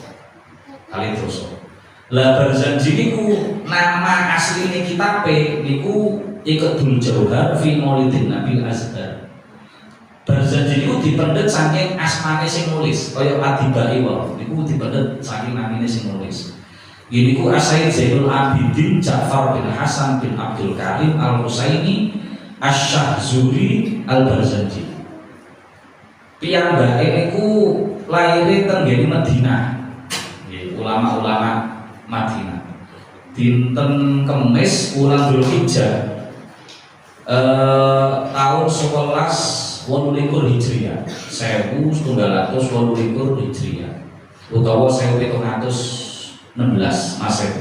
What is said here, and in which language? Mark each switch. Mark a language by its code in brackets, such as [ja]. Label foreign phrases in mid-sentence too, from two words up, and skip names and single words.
[jv] Lah Barzanji niku nama asline kitabe niku Iqdul Jauhar fi Maulidin Nabil Azhar. Barzanji niku dipendet saking asmane sing nulis, kaya Ad-Dibai wae. Niku dipendet saking namine sing nulis. Ini ku As-Sayyid Zainul Abidin Ja'far bin Hasan bin Abdul Karim Al-Husaini Asy-Syahzuri Al-Barzanji. Piyambake niku laire teng nggene Madinah. Ulama-ulama Madinah. Dinten Kemis wulan Dzulhijjah tahun 11 21 Hijriah, 1921 Hijriah utawa 1716 Masehi.